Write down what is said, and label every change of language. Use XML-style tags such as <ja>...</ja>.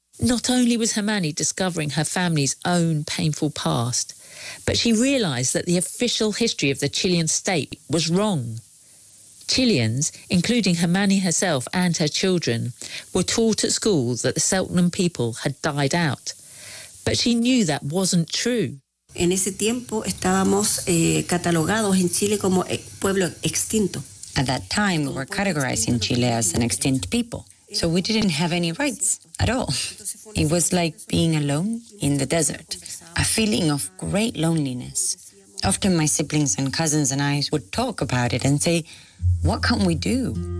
<en>Not only was Hermani discovering her family's own painful past, but she realized that the official history of the Chilean state was wrong. Chileans, including Hermani herself and her children, were taught at school that the Selknam people had died out. But she knew that wasn't true.</en> <es>En ese tiempo estábamos catalogados en Chile como pueblo extinto.</es> <en>At that time, we were categorized in Chile as an extinct people. So we didn't have any rights at all. It was like being alone in the desert, a feeling of great loneliness. Often my siblings and cousins and I would talk about it and say, what can we do?</en>